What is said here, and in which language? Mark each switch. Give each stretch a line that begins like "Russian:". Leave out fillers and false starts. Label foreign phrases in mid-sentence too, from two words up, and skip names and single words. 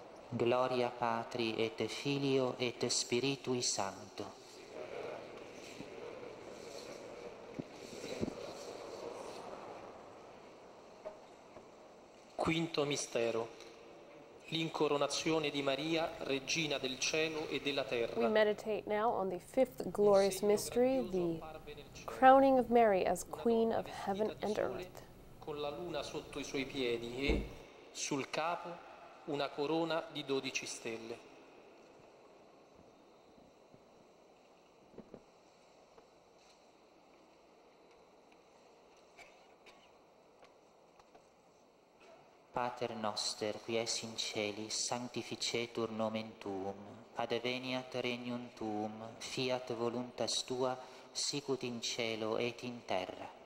Latin: Gloria Patri et Filio et Spiritui Sancto.
Italian: Quinto mistero. L'incoronazione di Maria, Regina del cielo e della terra.
English: We meditate now on the fifth glorious mystery, the crowning of Mary as Queen of Heaven and Earth.
Italian: Con la luna sotto i suoi piedi e sul capo una corona di 12 stelle.
Latin: Pater noster, qui es in celis, sanctificetur nomen tuum, adveniat regnum tuum, fiat voluntas tua, sicut in cielo et in terra.